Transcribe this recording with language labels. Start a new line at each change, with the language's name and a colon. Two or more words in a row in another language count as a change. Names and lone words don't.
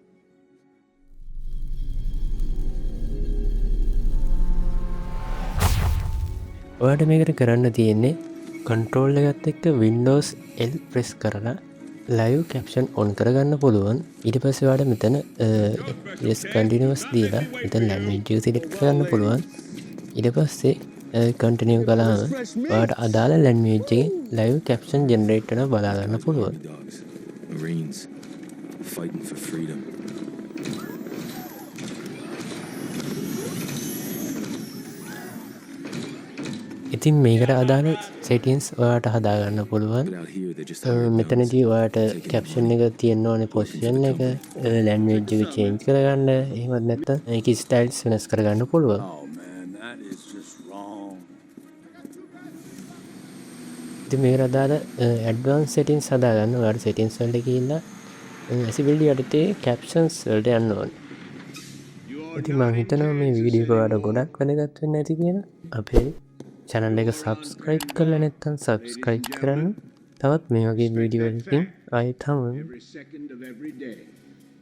Sinhala: ඔයාට මේකට කරන්න තියෙන්නේ කන්ට්‍රෝල් එකත් එක්ක වින්ඩෝස් L ප්‍රෙස් කරලා
English: live caption
Sinhala: ඔන් කරගන්න පුළුවන්. ඊට පස්සේ ඔයාට මෙතන
English: yes continuous
Sinhala: දීලා මෙතන ලැන්ග්වේජ් එක සිලෙක්ට් කරන්න පුළුවන්. ඊට පස්සේ කන්ටිනියු කළාම ඔයාට අදාළ ලැන්ග්වේජ් එකේ
English: live caption generate
Sinhala: කරන බලා ගන්න පුළුවන්.
English: Marines fighting for freedom.
Sinhala: ඉතින් මේකට අදාළ සෙටින්ස් ඔයාට හදාගන්න පුළුවන්.
English: But out here they just
Sinhala: මෙතනදී ඔයාට කැප්ෂන් එක තියෙන්න ඕනේ පොසිෂන් එක ලැන්ග්වේජ් එක චේන්ජ් කරගන්න. එහෙමත් නැත්නම් ඒකේ ස්ටයිල්ස් වෙනස් කරගන්න පුළුවන්.
English: Oh man, that is just wrong.
Sinhala: ඉතින් මේකට අදාළ
English: advance settings
Sinhala: හදාගන්න ඔයාට සෙටින්ස් වලට ගිහිල්ලා ඇසිබිලිටි යටතේ කැප්ෂන්ස් වලට යන්න ඕනේ. ඉතින් මම හිතනවා මේ වීඩියෝ එක ඔයාලට ගොඩක් වැදගත් වෙන්න ඇති කියලා. අපේ channel එක subscribe කරලා නැත්නම් subscribe කරන්න. තවත් මේ වගේ වීඩියෝ එකකින් ආයෙත් හමු.
English: Every second of every day.